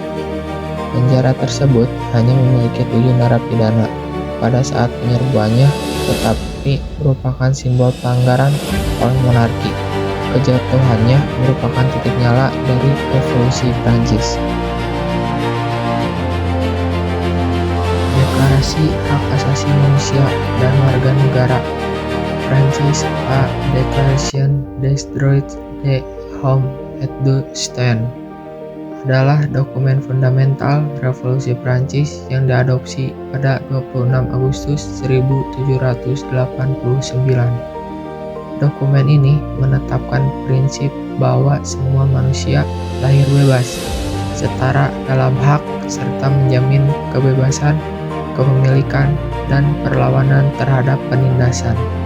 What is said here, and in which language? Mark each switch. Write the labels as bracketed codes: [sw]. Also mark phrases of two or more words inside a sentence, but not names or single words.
[id] Penjara tersebut hanya memiliki 7 narapidana pada saat penyerbuannya, tetapi merupakan simbol pelanggaran oleh monarki. Kejatuhannya merupakan titik nyala dari revolusi Prancis. Deklarasi Hak Asasi Manusia dan Warga Negara Prancis, [fr] A Declaration des Droits de l'Homme et du Citoyen, [id] adalah dokumen fundamental revolusi Prancis yang diadopsi pada 26 Agustus 1789. Dokumen ini menetapkan prinsip bahwa semua manusia lahir bebas, setara dalam hak, serta menjamin kebebasan, kepemilikan, dan perlawanan terhadap penindasan.